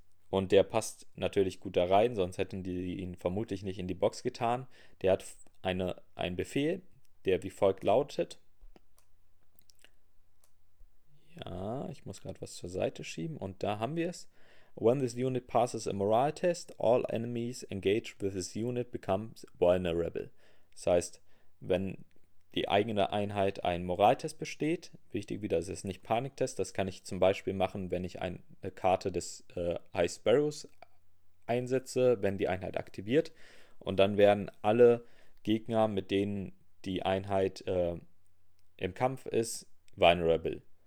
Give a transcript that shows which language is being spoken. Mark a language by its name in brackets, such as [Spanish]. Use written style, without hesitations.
[German] Und der passt natürlich gut da rein, sonst hätten die ihn vermutlich nicht in die Box getan. Der hat einen Befehl, der wie folgt lautet. Ja, ich muss gerade was zur Seite schieben und da haben wir es. [English] When this unit passes a morale test, all enemies engaged with this unit become vulnerable. [German] Das heißt, wenn die eigene Einheit einen Moraltest besteht, wichtig wieder, es ist nicht Paniktest, das kann ich zum Beispiel machen, wenn ich eine Karte des High Sparrows einsetze, wenn die Einheit aktiviert. Und dann werden alle Gegner, mit denen die Einheit im Kampf ist, vulnerable.